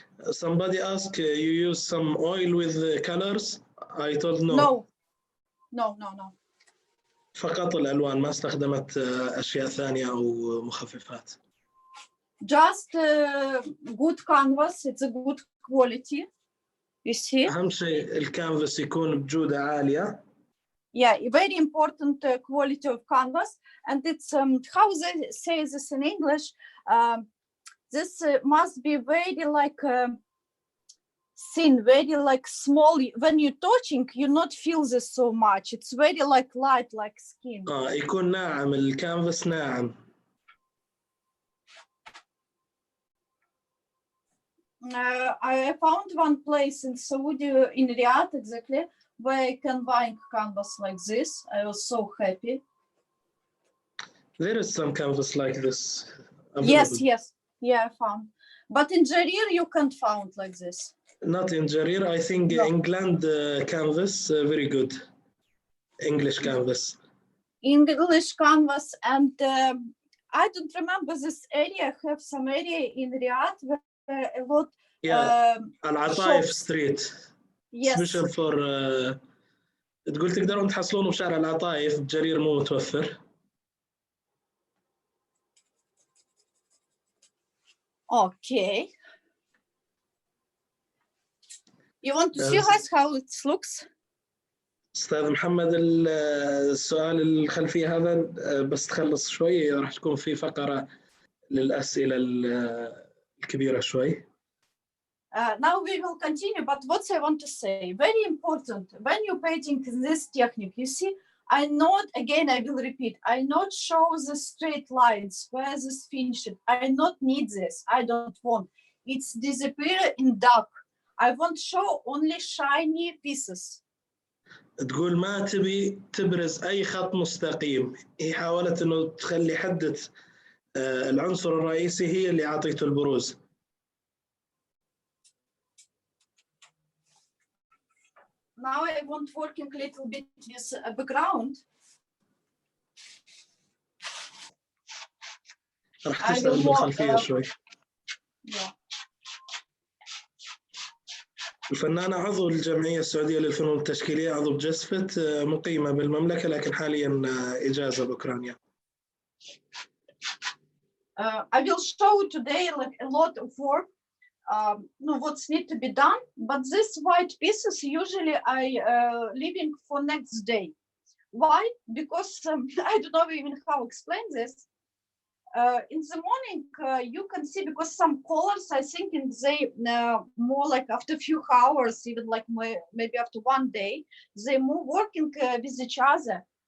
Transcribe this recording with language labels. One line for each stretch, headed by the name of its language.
English: Somebody asked you use some oil with colors. I told no. No. No, no, no.
Arabic: فقط الألوان، ما استخدمت أشياء ثانية أو مخففات.
English: Just good canvas. It's a good quality. You see?
Arabic: أهم شيء الكانفاس يكون بجودة عالية.
English: Yeah, very important quality of canvas. And it's how they say this in English. This must be very like thin, very like small. When you're touching, you not feel this so much. It's very like light, like skin.
Arabic: يكون ناعم، الكانفاس ناعم.
English: I found one place in Saudi, in Riyadh exactly, where I can buy canvas like this. I was so happy. There is some canvas like this available. Yes, yes, yeah, I found. But in Jarir, you can't find like this. Not in Jarir. I think No. England canvas very good. English canvas. English canvas, and I don't remember this area. I have some area in Riyadh where a lot. Yeah, العطايف shops. Street. Yes. Special for
Arabic: تقول تقدرون تحصلونه بشارع العطايف، بجرير مو متوفر.
English: Okay. You want to see guys how it looks?
Arabic: أستاذ محمد، السؤال الخلفية هذا بس تخلص شوي راح تكون في فقرة للأسئلة الكبيرة شوي.
English: Now we will continue, but what I want to say, very important, when you're painting this technique, you see, I not, again, I will repeat, I not show the straight lines where this finished. I not need this. I don't want. It's disappear in dark. I want show only shiny pieces.
Arabic: تقول ما تبي تبرز أي خط مستقيم، هي حاولت إنه تخلي حدة العنصر الرئيسي هي اللي عطيته البروز.
English: Now I want working a little bit with a background.
Arabic: راح تشتغل بالخلفية شوي. الفنانة عضو الجمعية السعودية للفنون التشكيلية، عضو بجسفت، مقيمة بالمملكة لكن حاليا إجازة بأوكرانيا.
English: I will show today like a lot of work, what's need to be done, but this white pieces usually I leaving for next day. Why? Because I don't know even how to explain this. In the morning, you can see, because some colors, I think they more like after a few hours, even like maybe after one day, they move working with each other.